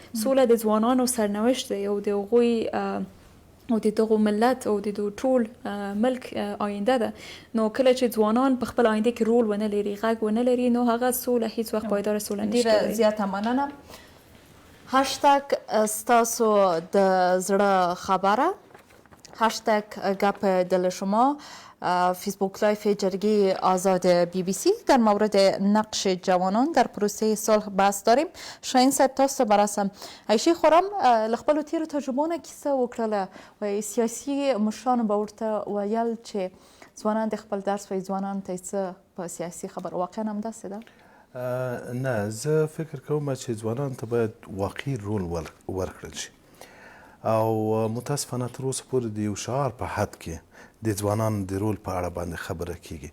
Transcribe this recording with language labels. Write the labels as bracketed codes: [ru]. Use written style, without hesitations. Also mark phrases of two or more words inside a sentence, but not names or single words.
[ps] سوله د ځوانانو سرنوشت دی او د هغوی او د دغو ملت او د ټول ملک آینده ده. نو کله چې ځوانان په خپل آینده کې رول ونه لري، غږ ونه لري، نو هغه سوله هیڅ وخت پایدار سوله نشي کېدای. ډیره زیاته مننه. هاشتاګ ستاسو د زړه خبره، [fa] هاشتاگ گپ دل شما، فیسبوک لایف جرگه آزاد BBC در مورد نقش جوانان در پروسه صلح بحث داریم. [ps] شاهین صاحب تاسو برسم عایشه خرم لخپلو تیرو تجربونه کیسه وکړله و سیاسي مشرانو به ورته ویل چې ځوانان د خپل درس وایي، ځوانان ته څه په سیاسي خبر واقعا هم داسې ده؟ نه، زه فکر کوم چې ځوانان ته باید واقعي رول ورکړل شي او متاسفانه تر اوسه پورې د یو شعار په حد کې د ځوانانو د رول په اړه باندې خبره کیږي.